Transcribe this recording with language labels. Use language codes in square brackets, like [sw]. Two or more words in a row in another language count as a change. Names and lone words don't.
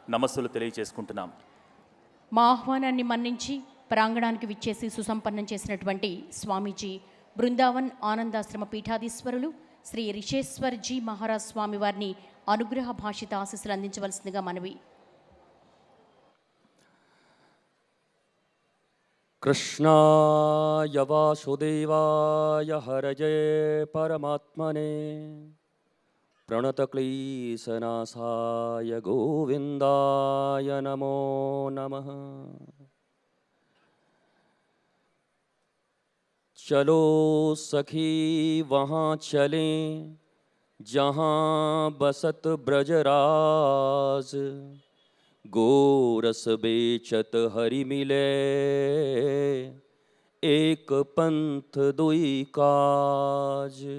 [te] నమస్సులు తెలియజేసుకుంటున్నాం. మా ఆహ్వానాన్ని మన్నించి ప్రాంగణానికి విచ్చేసి సుసంపన్నం చేసినటువంటి స్వామీజీ బృందావన్ ఆనందాశ్రమ పీఠాధీశ్వరులు శ్రీ రిషేశ్వర్జీ మహారాజ్ స్వామి వారిని అనుగ్రహ భాషిత ఆశీస్సులు అందించవలసిందిగా మనవి. [sa] कृष्णाय वासुदेवाय हरये परमात्मने प्रणतक्लेशनाशाय गोविन्दाय नमो नमः. [bra] चलो सखी वहाँ चलें जहाँ बसत ब्रजराज, गोरस बेचत हरि मिले एक पंथ दुई काज.